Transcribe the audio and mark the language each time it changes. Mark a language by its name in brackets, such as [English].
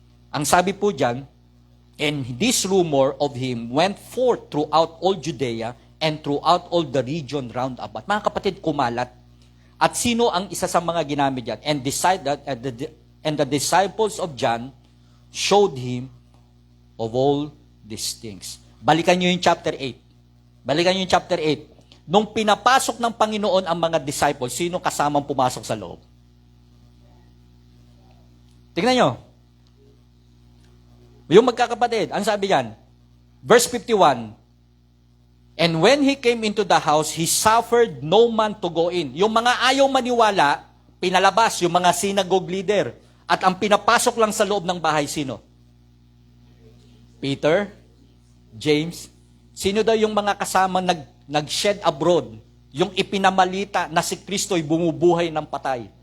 [Filipino] Ang sabi po dyan, [English] and this rumor of him went forth throughout all Judea and throughout all the region round about. [Filipino] Mga kapatid, kumalat. At sino ang isa sa mga ginamit yan? [English] And the disciples of John showed him of all these things. [Filipino] Balikan nyo yung chapter 8. Balikan nyo yung chapter 8. Nung pinapasok ng Panginoon ang mga disciples, sino kasamang pumasok sa loob? Tingnan nyo. Yung magkakapatid, ang sabi yan, [English] verse 51, and when he came into the house, he suffered no man to go in. [Filipino] Yung mga ayaw maniwala, pinalabas yung mga synagogue leader. At ang pinapasok lang sa loob ng bahay, sino? Peter, James. Sino daw yung mga kasama nag-shed abroad? Yung ipinamalita na si Kristo'y bumubuhay ng patay.